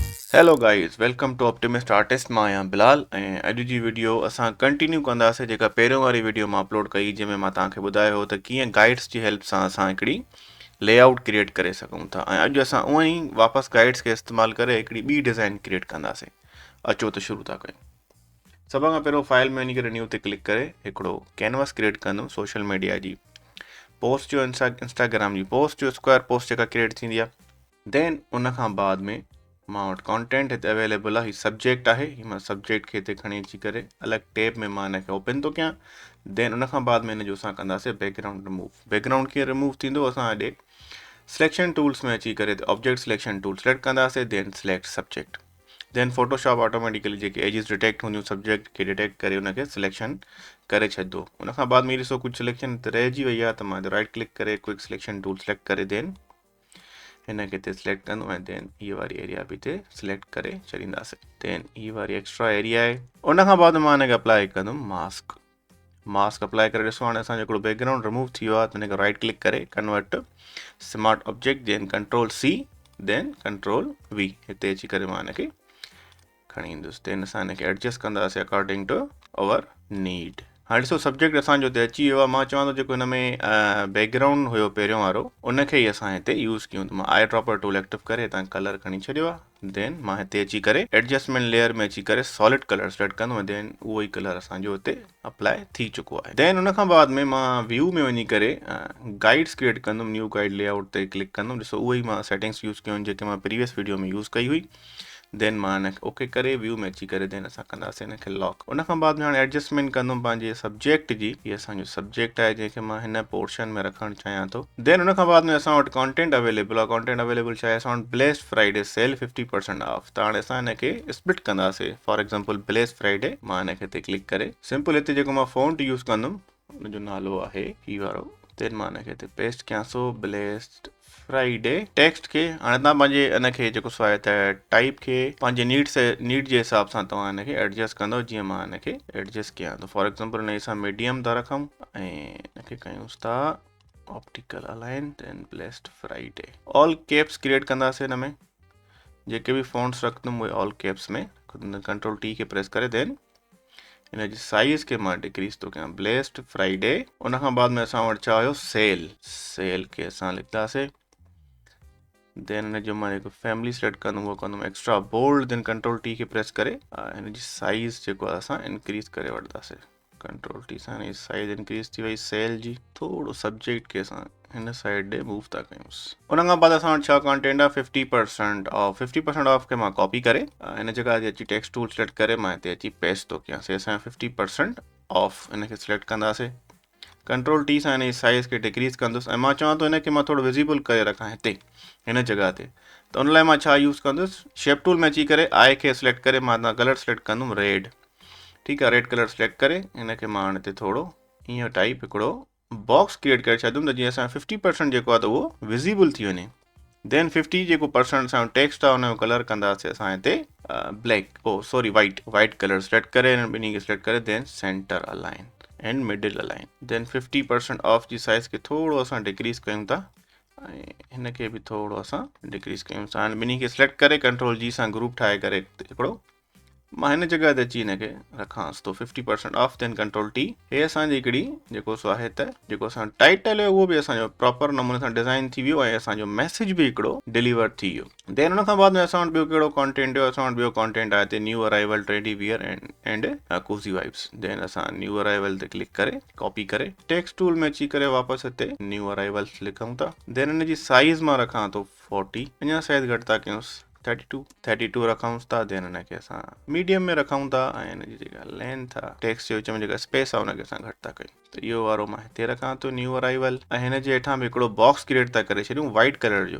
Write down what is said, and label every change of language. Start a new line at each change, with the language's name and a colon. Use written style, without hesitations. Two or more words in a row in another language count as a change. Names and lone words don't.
English: Hello guys, welcome to Optimist Artist.
Sindhi: मां आहियां बिलाल ऐं अॼु जी वीडियो असां कंटिन्यू कंदासीं जेका पहिरियों वारी वीडियो मां अपलोड कई, जंहिंमें मां तव्हांखे ॿुधायो हो त कीअं गाइड्स जी हेल्प सां असां हिकिड़ी
English: layout create
Sindhi: करे सघूं था। ऐं अॼु असां उअं ई वापसि गाइड्स खे इस्तेमालु करे हिकिड़ी ॿी
English: design create
Sindhi: कंदासीं। अचो त शुरू था कयूं। सभ खां पहिरियों फाइल में वञी करे न्यू ते क्लिक करे हिकिड़ो
English: canvas create
Sindhi: कंदुमि
English: social media
Sindhi: जी पोस्ट जो, इंस्टाग्राम जी पोस्ट जो
English: square post
Sindhi: जेका क्रिएट थींदी आहे। देन उन खां बाद में मां वटि कॉन्टेंट हिते अवेलेबल आहे। हीउ सब्जेक्ट आहे, हीउ मां सब्जेक्ट खे हिते खणी अची करे अलॻि टैब में मां हिनखे ओपन थो कयां। देन उन खां बाद में हिन जो असां कंदासीं
English: background remove.
Sindhi: बैकग्राउंड कीअं रिमूव थींदो, असां हेॾे
English: selection tools
Sindhi: में अची करे
English: object selection tool select
Sindhi: कंदासीं।
English: then select subject. then Photoshop automatically
Sindhi: जेके
English: edges detect
Sindhi: हूंदियूं सब्जेक्ट खे डिटेक्ट करे उनखे सिलेक्शन करे छॾंदो। उन खां बाद में ॾिसो कुझु सिलेक्शन हिते रहिजी वई आहे, त मां
English: right click
Sindhi: करे
English: quick selection tool select
Sindhi: करे देन हिन खे हिते सिलेक्ट कंदुमि ऐं देन हीअ वारी एरिया बि हिते सिलेक्ट करे छॾींदासीं। देन हीअ वारी
English: extra area
Sindhi: आहे। उन खां बाद मां हिनखे अप्लाई कंदुमि मास्क।
English: mask apply
Sindhi: करे ॾिसो, हाणे असांजो हिकिड़ो
English: background remove
Sindhi: थी वियो आहे, त हिनखे
English: right click
Sindhi: करे
English: convert smart object, then control C, then control V,
Sindhi: हिते अची करे मां हिनखे खणी ईंदुसि। देन असां हिनखे एडजस्ट कंदासीं
English: according to our need.
Sindhi: हाणे ॾिसो सब्जेक्ट असांजो हिते अची वियो आहे। मां चवां थो जेको हिन में बैकग्राउंड हुयो पहिरियों वारो, उनखे ई असां हिते यूज़ कयूं। त मां
English: eye dropper tool active
Sindhi: करे हितां कलर खणी छॾियो आहे। देन मां हिते अची करे
English: adjustment layer
Sindhi: में अची करे
English: solid color select
Sindhi: कंदुमि। देन उहो ई कलर असांजो हिते अप्लाई थी चुको आहे। देन उन खां बाद में मां व्यू में वञी करे
English: guides create
Sindhi: कंदुमि।
English: new guide layout
Sindhi: ते क्लिक कंदुमि। ॾिसो उहो ई मां
English: settings use
Sindhi: कयूं जेके मां
English: previous video
Sindhi: में यूज़ कई हुई। देन मां हिनखे ओके करे व्यू में अची करे देन असां कंदासीं हिनखे लॉक। उन खां बाद में हाणे एडजस्टमेंट कंदुमि पंहिंजे सब्जेक्ट जी। हीअ असांजो सब्जेक्ट आहे जंहिंखे मां हिन पोर्शन में रखणु चाहियां थो। देन उन खां बाद में असां वटि
English: content available
Sindhi: आहे।
English: content available
Sindhi: छा आहे, असां वटि
English: Blessed Friday sale 50% off.
Sindhi: त हाणे असां हिनखे स्प्लिट कंदासीं।
English: for example Blessed Friday,
Sindhi: मां हिनखे हिते क्लिक करे सिंपल हिते जेको मां
English: font use
Sindhi: कंदुमि उनजो नालो आहे ही वारो। देन मां हिनखे हिते पेस्ट कयां
English: so Blessed Friday text
Sindhi: खे। हाणे तव्हां पंहिंजे हिनखे जेको सो आहे त टाइप खे पंहिंजे नीड जे हिसाब सां तव्हां हिनखे एडजस्ट कंदव। जीअं मां हिनखे एडजस्ट कयां थो,
English: for example
Sindhi: हिन सां मीडियम था रखूं ऐं हिनखे कयूंसि था
English: optical align. then Blessed Friday all caps create
Sindhi: कंदासीं। हिन में जेके बि फ़ॉन्ट्स रखंदुमि उहे
English: all caps
Sindhi: में।
English: control T
Sindhi: खे प्रेस करे देन हिन जी साइज़ खे मां डिक्रीज़ थो कयां, ब्लेस्ड फ्राइडे। उन खां बाद में असां वटि छा हुयो, सेल खे असां लिखंदासीं। देन हिन जो मां जेको
English: family select
Sindhi: कंदुमि उहो कंदुमि
English: extra bold. then control T
Sindhi: खे प्रेस करे हिन जी साइज़ जेको आहे असां इंक्रीज़ करे वठंदासीं।
English: control T
Sindhi: सां हिन जी
English: size increase
Sindhi: थी वई सेल जी। थोरो सब्जेक्ट खे असां हिन साइड ॾे मूव था कयूंसि। उन खां बाद असां वटि छा कॉन्टेंट आहे, 50% ऑफ। 50% ऑफ खे मां कॉपी करे हिन जॻह ते अची
English: text tool select
Sindhi: करे मां हिते अची पेस्ट थो कयांसि। असांजो 50% ऑफ हिनखे सिलेक्ट कंदासीं।
English: control T
Sindhi: सां हिन जी साइज़ खे डिक्रीज़ कंदुसि ऐं मां चवां थो हिनखे मां थोरो विज़िबल करे रखां हिते हिन जॻह ते। त उन लाइ मां छा यूज़ कंदुसि,
English: shape tool
Sindhi: में अची करे आई खे सिलेक्ट करे मां
English: color select
Sindhi: कंदुमि रेड। ठीकु आहे,
English: red color select
Sindhi: करे हिनखे मां हाणे हिते थोरो ईअं टाइप हिकिड़ो
English: box create
Sindhi: करे छॾियुमि, त जीअं असां 50% जेको आहे त उहो विज़िबल थी वञे। देन 50 जेको परसेंट असांजो टेक्स्ट आहे हुनजो कलर कंदासीं असां हिते
English: white color select
Sindhi: करे हिन ॿिन्ही खे सिलेक्ट करे
English: then center align and middle align. then 50% off
Sindhi: जी साइज़ खे थोरो असां डिक्रीज़ कयूं था ऐं हिनखे बि थोरो असां डिक्रीज़ कयूं था। हाणे ॿिन्ही खे सिलेक्ट करे
English: control G
Sindhi: सां ग्रुप ठाहे करे हिकिड़ो मां हिन जॻह ते अची हिनखे रखांसि थो 50% ऑफ।
English: then control T. हे असांजी हिकिड़ी जेको सो आहे त जेको असां टाइटल हुयो उहो बि असांजो प्रॉपर नमूने सां डिज़ाइन थी वियो ऐं असांजो मैसेज बि हिकिड़ो डिलीवर थी वियो। देन हुन खां बाद में असां वटि ॿियो कहिड़ो कॉन्टेंट हुयो, असां वटि ॿियो कॉन्टेंट आहे हिते new arrival trendy wear and cozy vibes. देन असां new arrival ते क्लिक करे कॉपी करे text tool में अची करे वापसि हिते new arrivals लिखूं था। देन हिन जी साइज़ मां रखां थो 40, अञा साइज़ घटि था कयूंसि 32 रखूंसि था। देन हिनखे असां मीडियम में रखूं था ऐं हिनजी जेका लेंथ आहे टेक्स्ट जे विच में जेका स्पेस आहे हुनखे असां घटि था कयूं। त इहो वारो मां हिते रखां थो new arrival ऐं हिन जे हेठां बि हिकिड़ो box create था करे छॾियूं white color जो।